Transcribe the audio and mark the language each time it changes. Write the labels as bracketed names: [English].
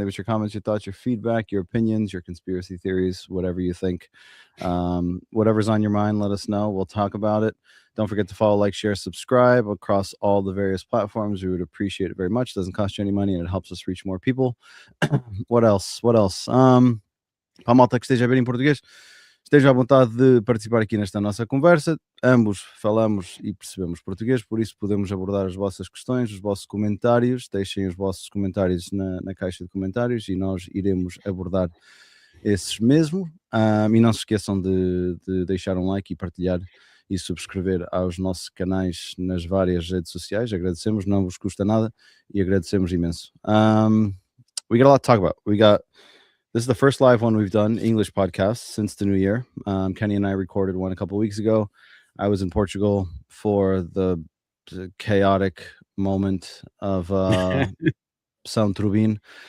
[English] Leave us your comments, your thoughts, your feedback, your opinions, your conspiracy theories, whatever you think. Whatever's on your mind, let us know. We'll talk about it. Don't forget to follow, like, share, subscribe across all the various platforms. We would appreciate it very much. It doesn't cost you any money and it helps us reach more people. What else? [Portuguese] Para a malta que esteja a ver em português, esteja à vontade de participar aqui nesta nossa conversa. Ambos falamos e percebemos português, por isso podemos abordar as vossas questões, os vossos comentários. Deixem os vossos comentários na caixa de comentários e nós iremos abordar esses mesmo. E não se esqueçam de deixar um like e partilhar e subscrever aos nossos canais nas várias redes sociais. Agradecemos, não vos custa nada e agradecemos imenso. [English] We got a lot to talk about. This is the first live one we've done, English podcast, since the new year. Kenny and I recorded one a couple of weeks ago. I was in Portugal for the chaotic moment of São Trubin.